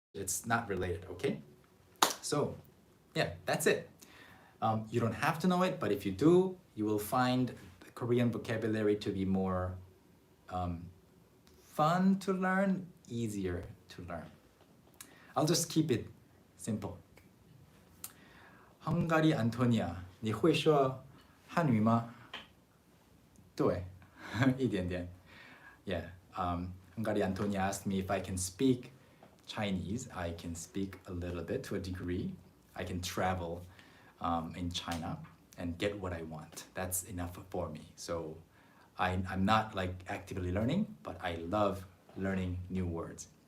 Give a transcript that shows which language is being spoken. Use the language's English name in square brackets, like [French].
[English] It's not related, okay? So, yeah, that's it. You don't have to know it, but if you do, you will find the Korean vocabulary to be more fun to learn, easier to learn. I'll just keep it simple. [Chinese] 헝가리 안토니아, 你会说汉语吗？对，一点点。 [English] Yeah, Hungary Antonia asked me if I can speak Chinese. I can speak a little bit to a degree. I can travel in China and get what I want. That's enough for me. So I'm not like actively learning, but I love learning new words.